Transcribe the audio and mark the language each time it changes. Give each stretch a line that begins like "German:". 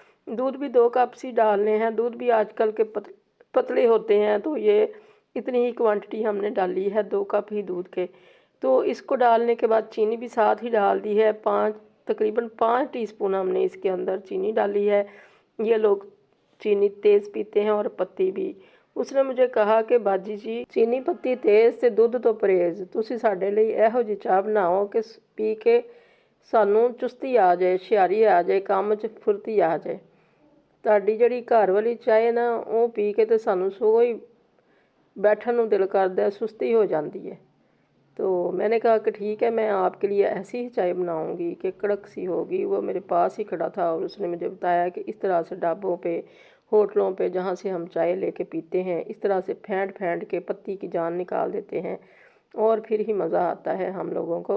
Hindi: दूध भी 2 कप सी डालने हैं। दूध भी आजकल के पतले होते हैं, तो ये इतनी ही क्वांटिटी हमने डाली है, 2 कप ही दूध के। तो इसको डालने के बाद चीनी भी साथ ही डाल दी है। तकरीबन 5 टीस्पून हमने इसके अंदर चीनी डाली है। ये लोग चीनी तेज़ पीते हैं और पत्ती भी। उसने मुझे कहा कि बाजी जी, चीनी पत्ती तेज़
Punjabi: ਤੇ ਦੁੱਧ ਤੋਂ ਪਰਹੇਜ਼। ਤੁਸੀਂ ਸਾਡੇ ਲਈ ਇਹੋ ਜਿਹੀ ਚਾਹ ਬਣਾਓ ਕਿ ਪੀ ਕੇ ਸਾਨੂੰ ਚੁਸਤੀ ਆ ਜਾਏ, ਹੁਸ਼ਿਆਰੀ ਆ ਜਾਏ, ਕੰਮ 'ਚ ਫੁਰਤੀ ਆ ਜਾਏ। ਤੁਹਾਡੀ ਜਿਹੜੀ ਘਰ ਵਾਲੀ ਚਾਹ ਨਾ, ਉਹ ਪੀ ਕੇ ਤੇ ਸਾਨੂੰ ਸਗੋਂ ਹੀ
Hindi: बैठन को दिल करता है, सुस्ती हो जाती है। तो मैंने कहा कि ठीक है, मैं आपके लिए ऐसी ही चाय बनाऊंगी कि कड़क सी होगी। वो मेरे पास ही खड़ा था और उसने मुझे बताया कि इस तरह से ढाबों पे, होटलों पे जहाँ से हम चाय लेके पीते हैं, इस तरह से फेंट फेंट के पत्ती की जान निकाल देते हैं और फिर ही मज़ा आता है हम लोगों को।